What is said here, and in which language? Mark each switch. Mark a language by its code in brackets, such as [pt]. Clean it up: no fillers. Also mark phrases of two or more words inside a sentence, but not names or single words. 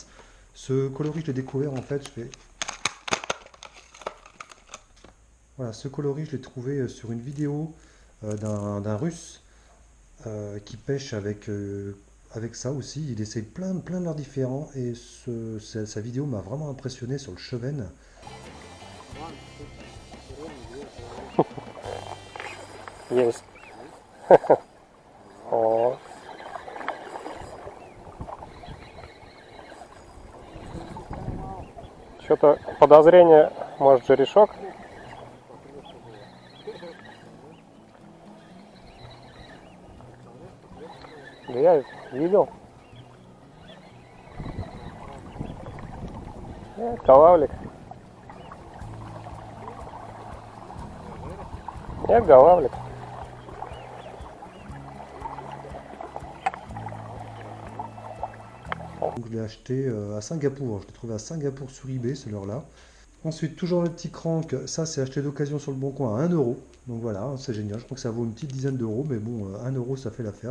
[fr] Ce coloris je l'ai découvert en fait, voilà, ce coloris je l'ai trouvé sur une vidéo d'un Russe qui pêche avec ça aussi. Il essaye plein de leurres différents et sa vidéo m'a vraiment impressionné sur le cheven. [ru] Есть. О, что-то подозрение, может, жерешок? Да я видел. Голавлик. Нет, голавлик. [fr] Donc je l'ai acheté à Singapour. Je l'ai trouvé à Singapour sur eBay, ce leurre-là. Ensuite, toujours le petit crank. Ça, c'est acheté d'occasion sur le bon coin à 1 euro. Donc voilà, c'est génial. Je crois que ça vaut une petite dizaine d'euros. Mais bon, 1 euro, ça fait l'affaire.